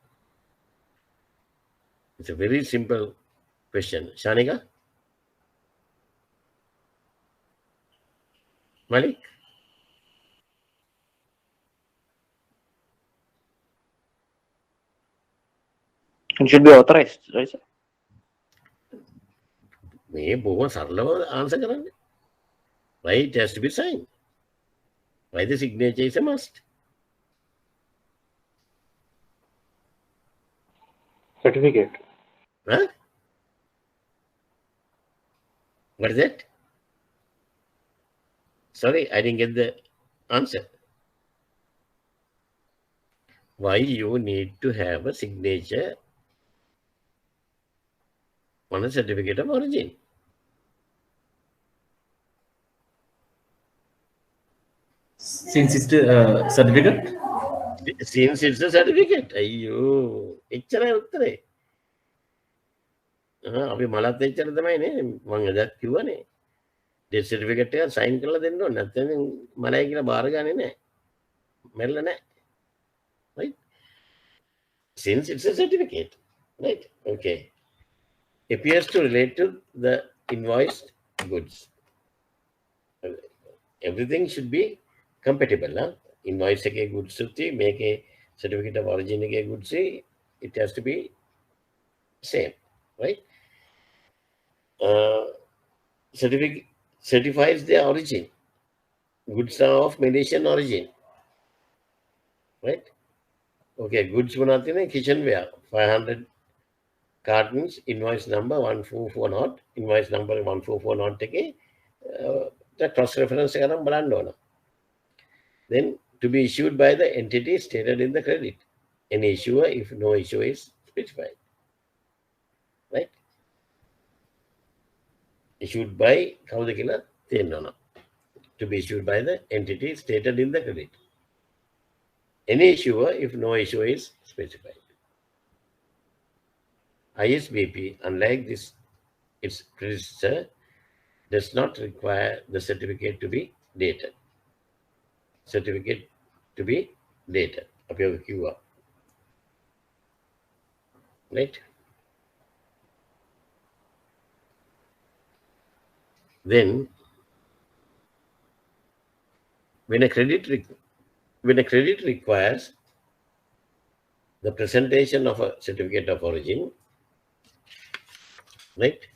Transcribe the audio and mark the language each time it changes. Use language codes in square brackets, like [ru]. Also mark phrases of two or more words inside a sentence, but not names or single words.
[en] It's a very simple question. Shanika? Malik? It should be authorized, right, sir? [si] මේ බොහොම සරලව answer කරන්න. [en] Why it has to be signed? Why the signature is a must? Certificate. Huh? What is that? Sorry, I didn't get the answer. Why you need to have a signature on a certificate of origin? Since it's a certificate. Since it's a certificate. [si] අයියෝ එච්චරයි උත්තරේ. අපි මලත් එච්චර තමයි නේ මම එදත් කිව්වනේ. [en] death certificate [si] එක සයින් කරලා දෙන්න ඕනේ. නැත්නම් මලයි කියලා බාර ගන්නේ නැහැ. මැරෙලා නැහැ. [en] Right? Since it's a certificate. Right? Okay. Appears to relate to the invoiced goods. Everything should be compatible. Huh? Invoice එකේ goods [si] උති මේකේ [en] certificate of origin එකේ goods it has to be same, right? Certificate certifies their origin. Goods are of Malaysian origin, right? Okay, goods [si] මොනවද තියෙන්නේ? [en] Kitchenware 500 cartons, invoice number 1440, invoice number 1440 එකේ cross reference [si] එක නම් බලන්න ඕන. [en] Then to be issued by the entity stated in the credit. Any issuer if no issue is specified. Right? Issued by [si] කවුද කියලා තියෙන්න ඕන. [en] To be issued by the entity stated in the credit. Any issuer if no issue is specified. ISBP, unlike this, its predecessor, does not require the certificate to be dated. Certificate to be dated. [si] අපි ඔක කිව්වා. [en] Right? Then, when a credit requires the presentation of a certificate of origin, right?